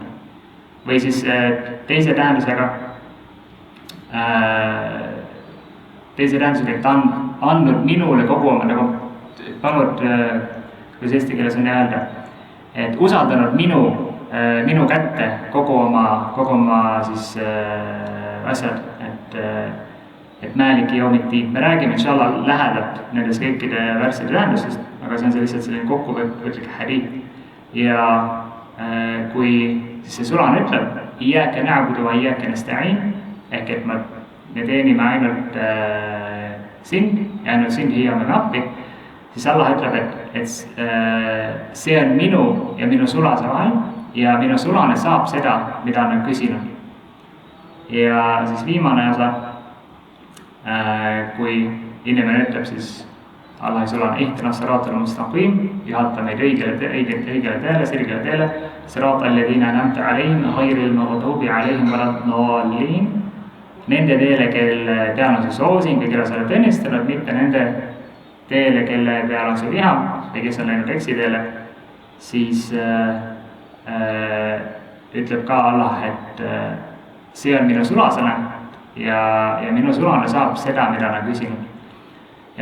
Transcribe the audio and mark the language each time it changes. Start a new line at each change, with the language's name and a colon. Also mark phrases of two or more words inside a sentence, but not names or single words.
Estonian: Või siis teise tähendusega, et ta on andnud minule kogu oma, nagu pannud, kuidas eesti keeles on öelda, et usaldanud minu kätte kogu oma siis asjad, et
Arabic: مالك يوم الدين.
Estonian: Me räägime inshallah lähedalt nendest kõikide värsside tähendustest, aga see on lihtsalt selline kokkuvõtlik hadiit. Ja kui siis see sulane ütleb
Arabic: إياك نعبد وإياك نستعين,
Estonian: ehk et me teenime ainult sind ja ainult sind hiiame appi, siis Allah ütleb, et see on minu ja minu sulase vahel ja minu sulane saab seda, mida on küsinud. Ja siis viimane osa, kui inimene ütleb siis Allahi sulane
Arabic: اهدنا الصراط المستقيم,
Estonian: juhata meid õigele teele, sirgele teele,
Arabic: صراط الذين أنعمت عليهم غير المغضوب عليهم ولا الضالين,
Estonian: nende teele, kelle peal on see soosing ja kelle sa oled õnnistanud, mitte nende teele, kelle peal on see viha või kes on läinud eksiteele, siis ütleb ka Allah, et see on minu sulasele ja minu sulane saab seda, mida on küsinud.